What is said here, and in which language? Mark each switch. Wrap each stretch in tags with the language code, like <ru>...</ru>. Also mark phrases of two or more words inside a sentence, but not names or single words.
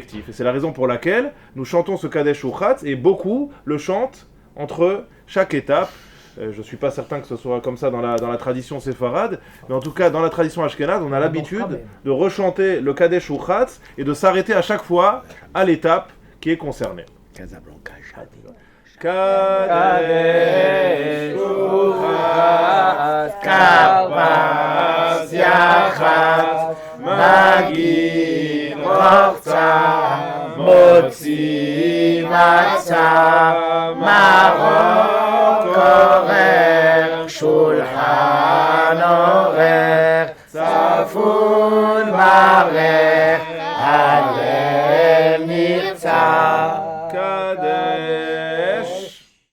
<fr>Et c'est la raison pour laquelle nous chantons ce Kadesh Urchatz et beaucoup le chantent entre chaque étape. Je ne suis pas certain que ce soit comme ça dans la tradition séfarade, mais en tout cas dans la tradition ashkénaze, on a l'habitude de rechanter le Kadesh Urchatz et de s'arrêter à chache fois à l'étape qui est concernée. Casablanca.</fr> <he>קדש ורחץ כרפס יחץ מגיד רחצה מוציא מצה מרור כורך שולחן עורך צפון ברך הלל נרצה קדש.</he>